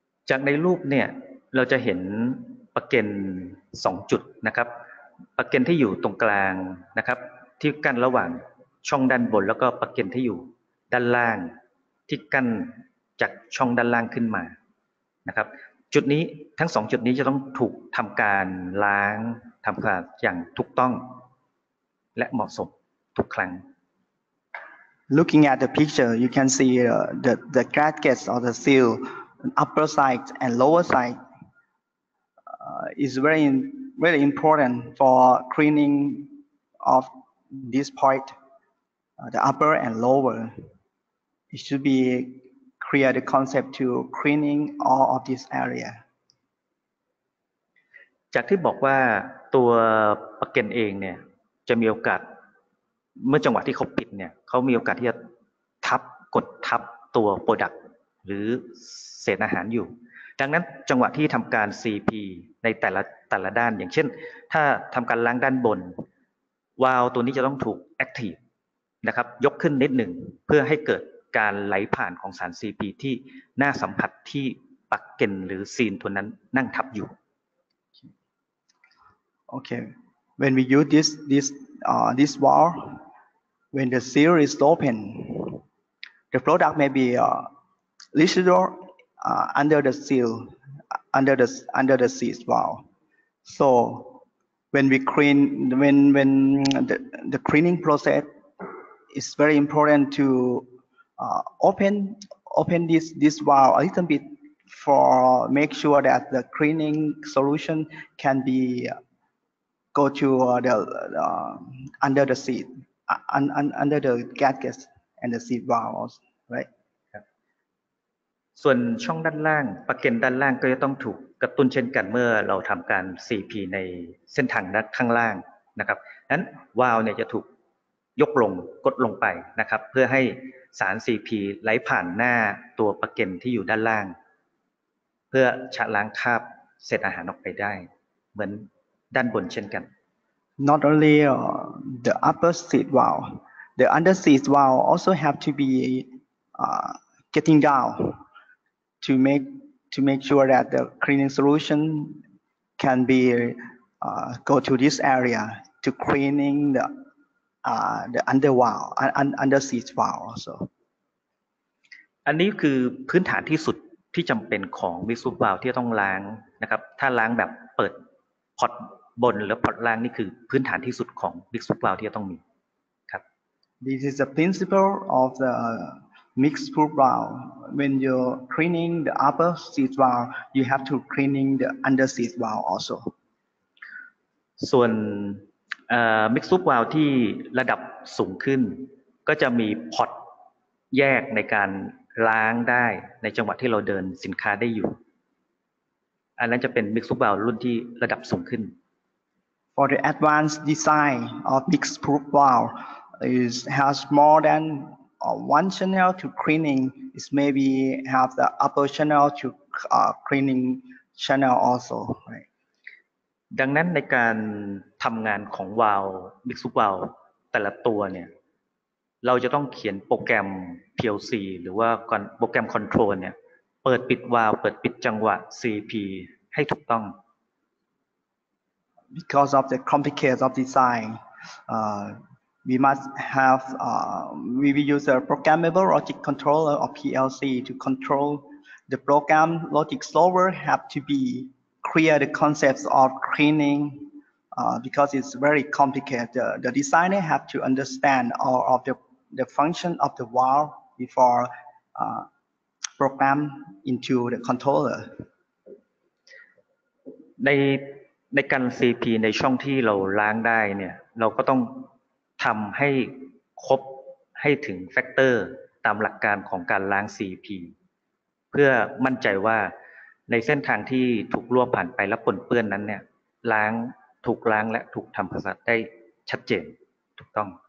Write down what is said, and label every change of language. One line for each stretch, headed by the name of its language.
Thai: จากในรูปเนี่ยเราจะเห็นประเก็น2จุดนะครับประเก็นที่อยู่ตรงกลางนะครับที่กั้นระหว่างช่องด้านบนแล้วก็ประเก็นที่อยู่ด้านล่างที่กั้นจากช่องด้านล่างขึ้นมานะครับจุดนี้ทั้ง2จุดนี้จะต้องถูกทำการล้างทำความสะอาดอย่างถูกต้องและเหมาะสมทุกครั้ง
English: Looking at the picture, you can see the gaskets or the seal, upper side and lower side is very important for cleaning of this point, the upper and lower. It should be clear the concept to cleaning all of this area.
Thai: จากที่บอกว่าตัวประเก็นเองเนี่ยจะมีโอกาสเมื่อจังหวะที่เขาปิดเนี่ยเขามีโอกาสที่จะกดทับตัวโปรดักต์หรือเศษอาหารอยู่ดังนั้นจังหวะที่ทำการ CP ในแต่ละด้านอย่างเช่นถ้าทำการล้างด้านบนวาล์วตัวนี้จะต้องถูก active นะครับยกขึ้นนิดหนึ่งเพื่อให้เกิดการไหลผ่านของสาร CP ที่หน้าสัมผัสที่ปักเก็นหรือซีนตัวนั้นนั่งทับอยู่
English: Okay, when we use this valve, when the seal is open, the product may be residual under the seal, under the seat valve. So when we clean, when the cleaning process is very important to open this valve a little bit for make sure that the cleaning solution can be go to the under the seat, under the gaskets and the seat valves, right?
Thai: ส่วนช่องด้านล่างประเก็นด้านล่างก็จะต้องถูกกระตุ้นเช่นกันเมื่อเราทำการ CP ในเส้นทางด้านข้างล่างนะครับนั้นวาล์วเนี่ยจะถูกยกลงกดลงไปนะครับเพื่อให้สาร CP ไหลผ่านหน้าตัวประเก็นที่อยู่ด้านล่างเพื่อชะล้างคราบเศษอาหารออกไปได้เหมือนด้านบนเช่นกัน
English: Not only the upper seat valve, the under seat valve also have to be getting down to make sure that the cleaning solution can be go to this area to cleaning the under valve under seat valve also.
Thai: อันนี้คือพื้นฐานที่สุดที่จำเป็นของมิกซ์วาล์วที่ต้องล้างนะครับถ้าล้างแบบเปิดพอร์ตบนหรือพอร์ตล่างนี่คือพื้นฐานที่สุดของมิกซ์วาล์วที่ต้องมีครับ
English: This is the principle of the mixed valve. When you're cleaning the upper seat valve, you have to cleaning the under seat valve also.
Thai: ส่วนมิกซ์วาล์วที่ระดับสูงขึ้นก็จะมีพอร์ตแยกในการล้างได้ในจังหวะที่เราเดินสินค้าได้อยู่อันนั้นจะเป็นมิกซ์วาล์วรุ่นที่ระดับสูงขึ้น
English: For the advanced design of mixed valve has more than one channel to cleaning. It maybe have the upper channel to cleaning channel also. Right?
Thai: ดังนั้นในการทำงานของวาล์วมิกซ์วาล์วแต่ละตัวเนี่ยเราจะต้องเขียนโปรแกรม PLC หรือว่าโปรแกรมคอนโทรลเนี่ยเปิดปิดวาล์วเปิดปิดจังหวะ CP ให้ถูกต้อง
English: Because of the complicated of design, we must have we use a programmable logic controller or PLC to control the program logic solver have to be clear the concepts of cleaning because it's very complicated. The designer have to understand all of the function of the valve before program into the controller.
Thai: ในการ CP ในช่องที่เราล้างได้เนี่ยเราก็ต้องทำให้ครบให้ถึงแฟกเตอร์ตามหลักการของการล้าง CP เพื่อมั่นใจว่าในเส้นทางที่ถูกลวกผ่านไปและปนเปื้อนนั้นเนี่ยถูกล้างและถูกทำความสะอาดได้ชัดเจนถูกต้อง